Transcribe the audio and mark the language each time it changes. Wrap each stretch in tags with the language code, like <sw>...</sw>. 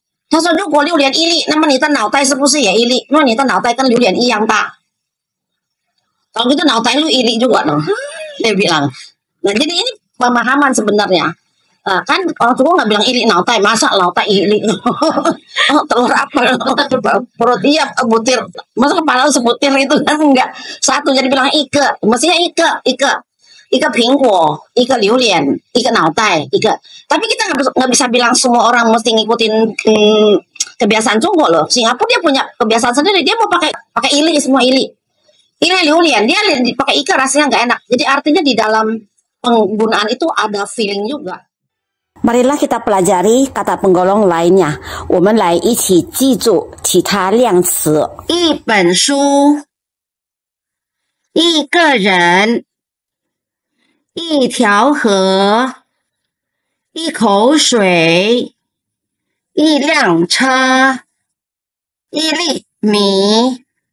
<zh>他说如果榴莲一粒，那么你的脑袋是不是也一粒？因为你的脑袋跟榴莲一样大。</zh> <id>Kalau gitu nautai lu ili juga dong. Dia bilang. Nah, jadi ini pemahaman sebenarnya. Kan orang tua nggak bilang ili nautai, masa nautai ili? Telur apa? Perut iya butir. Masa kepala lu sebutir itu kan enggak. Satu jadi bilang ike. Mestinya ike pingguo, ike liulian, ike nautai, ike. Tapi kita nggak bisa bilang semua orang mesti ngikutin kebiasaan Cunggo loh. Singapura dia punya kebiasaan sendiri. Dia mau pakai ili, semua ili. Ini liulian, dia pakai ikan rasanya nggak enak. Jadi artinya di dalam penggunaan itu ada feeling juga. Marilah kita pelajari kata penggolong lainnya.</id> <zh>我们来一起记住其他量词。一本书，一个人，一条河，一口水，一辆车，一粒米。</zh>